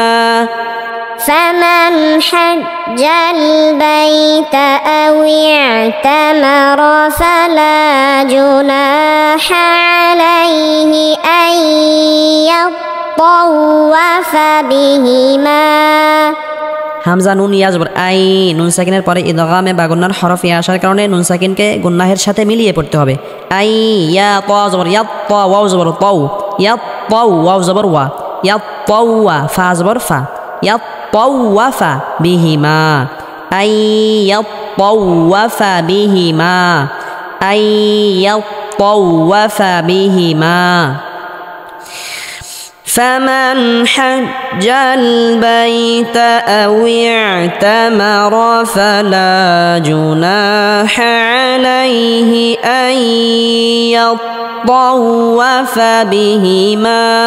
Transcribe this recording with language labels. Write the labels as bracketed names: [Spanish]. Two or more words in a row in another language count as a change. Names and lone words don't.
[Arabic] فمن حج البيت أو اعتمر فلا جناح عليه أن يطوف بهما। [Bangla] হামজা নুন ইয়া জবর আই, নুন সাকিনের পরে ইদগামে বা গুন্নার হরফ ইয়া আসার কারণে নুন সাকিনকে গুন্নাহের সাথে মিলিয়ে পড়তে হবে। আই ইয়া ত জবর ইয়াত, ত ওয়াও জবর তৌ, ইয়াত তৌ, ওয়াও জবর ওয়া, ইয়াত তৌয়া, ফা জবর ফা, ইয়াত তৌওয়াফা বিহিমা, আই ইয়াত তৌওয়াফা বিহিমা, আই ইয়াত তৌওয়াফা বিহিমা। [Arabic] فمن حج البيت أو اعتمر فلا جناح عليه أن يطوف بهما،